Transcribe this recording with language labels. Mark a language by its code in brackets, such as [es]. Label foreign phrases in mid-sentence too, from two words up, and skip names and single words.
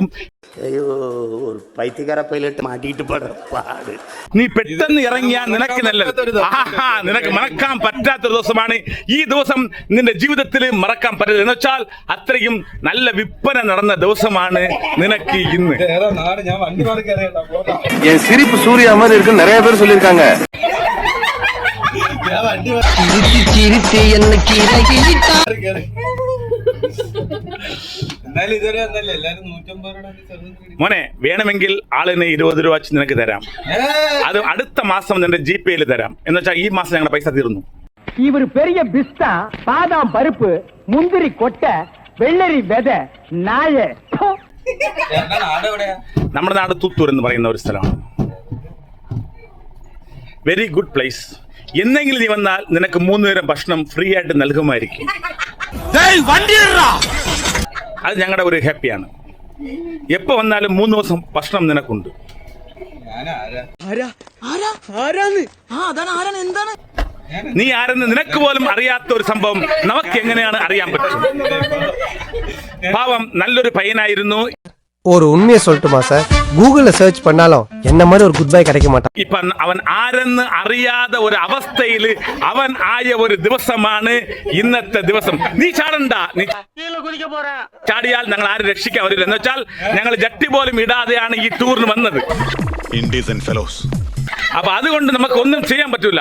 [ml] അയ്യോ, ഒരു പൈത്തിക്കാര പൈലറ്റ് മാറ്റിയിട്ട് പാട്. നീ പെട്ടെന്ന് ഇറങ്ങിയാൽ നിനക്ക് നല്ലത്. നിനക്ക് മറക്കാൻ പറ്റാത്തൊരു ദിവസമാണ് ഈ ദിവസം. നിന്റെ ജീവിതത്തിൽ മറക്കാൻ പറ്റില്ല എന്ന് വെച്ചാൽ അത്രയും നല്ല വിൽപ്പന നടന്ന ദിവസമാണ് നിനക്ക് ഇന്ന്. [ta] சிரிப்பு சூர்யா மாதிரி இருக்கு நிறைய பேர் சொல்லிருக்காங்க. [ml] മോനെ, വേണമെങ്കിൽ ആളിന് 20 രൂപ വെച്ച് നിനക്ക് തരാം. അത് അടുത്ത മാസം നിന്റെ GPayയിൽ തരാം. എന്ന് വെച്ചാൽ ഈ മാസം ഞങ്ങളുടെ പൈസ തീർന്നു. [ta] இவர் பெரிய பிஸ்தா, பாதாம் பருப்பு, முந்திரி கொட்டை, வெள்ளரி விதை, நாய. [ml] നമ്മുടെ നാട് തൂത്തൂർ എന്ന് പറയുന്ന ഒരു സ്ഥലമാണ്. [en] very good place. [ml] എന്തെങ്കിലും നീ വന്നാൽ നിനക്ക് 3 നേരം ഭക്ഷണം ഫ്രീ ആയിട്ട് നൽകുമായിരിക്കും. അത് ഞങ്ങളുടെ ഒരു ഹാപ്പിയാണ്. എപ്പോ വന്നാലും 3 ദിവസം ഭക്ഷണം നിനക്കുണ്ട്. നീ ആരെന്ന് നിനക്ക് പോലും അറിയാത്ത ഒരു സംഭവം നമുക്ക് എങ്ങനെയാണ് അറിയാൻ പറ്റും? പാവം നല്ലൊരു പയ്യനായിരുന്നു. [ta] ஒரு உண்மையை சொல்லட்டுமா சார், கூகுள்ல சர்ச் பண்ணாலும் என்ன மாதிரி ஒரு [en] good bye [ta] கிடைக்க மாட்டான். [ml] ഇപ്പൊ അവൻ ആരെന്ന് അറിയാതെ ഒരു അവസ്ഥയിൽ അവൻ ആയ ഒരു ദിവസമാണ് ഇന്നത്തെ ദിവസം. നീ ചാടണ്ട. നീ ചാടിയാൽ ഞങ്ങൾ ആരും രക്ഷിക്കാൻ വരില്ല. എന്ന് വെച്ചാൽ ഞങ്ങൾ ജട്ടി പോലും ഇടാതെയാണ് ഈ ടൂറിന് വന്നത്. അപ്പൊ അതുകൊണ്ട് നമുക്ക് ഒന്നും ചെയ്യാൻ പറ്റൂല.